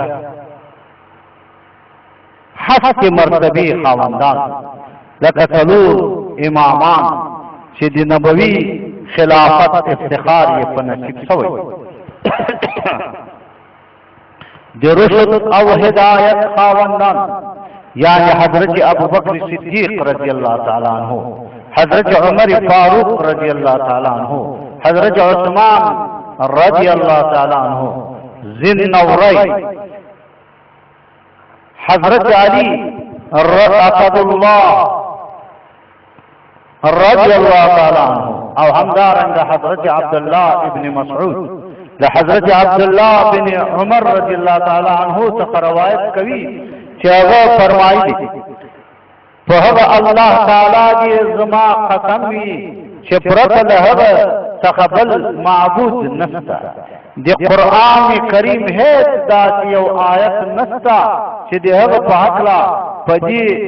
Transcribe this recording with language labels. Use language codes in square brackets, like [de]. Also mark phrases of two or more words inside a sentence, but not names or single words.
[ps] حسن مرتبه خاوندان لکه څلور امامان چې د نبوي خلافت افتخار یې په نصیب شوی د رشد او هدایت خاوندان یعنی حضرت ابو بکر صدیق [ar] رضی اللہ تعالی عنہ [ps] حضرت عمر فاروق [ar] رضی اللہ تعالی عنہ [ps] حضرت عثمان [ar] رضی اللہ تعالی عنہ [ps] ذی النورین حضرت علی اسد اللہ [ar] رضی اللہ تعالی عنہ [ps] او همدارنگ حضرت عبداللہ ابن مسعود حضرت عبداللہ بن عمر [ar] رضی اللہ تعالی عنہ [ps] څخه روایت کوي چې هغه فرمایي په هغه الله تعالی دې زما قسم وي چې پرته له هغه څخه بل معبود نشته د قرآن کریم هیڅ داسې یو آیت نشته چې د هغه په هکله په دې